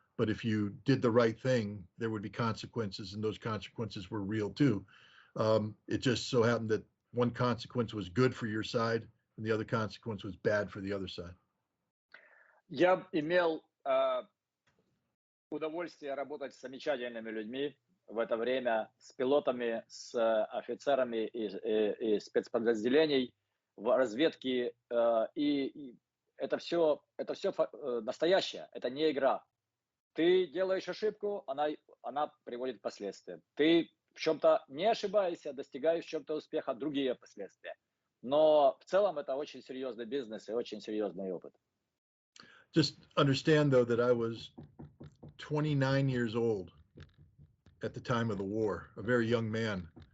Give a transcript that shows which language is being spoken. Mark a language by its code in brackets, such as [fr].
[en] But if you did the right thing, there would be consequences, and those consequences were real too. It just so happened that one consequence was good for your side, and the other consequence was bad for the other side. [ru] Я имел удовольствие работать с замечательными людьми в это время, с пилотами, с офицерами и спецподразделений в разведке. И это все настоящее, это не игра. Ты делаешь ошибку, она приводит к последствиям. Ты в чем-то не ошибаешься, достигаешь в чем-то успеха, другие последствия. Но в целом это очень серьезный бизнес и очень серьезный опыт. [en] Just understand, though, that I was 29 years old at the time of the war, a very young man.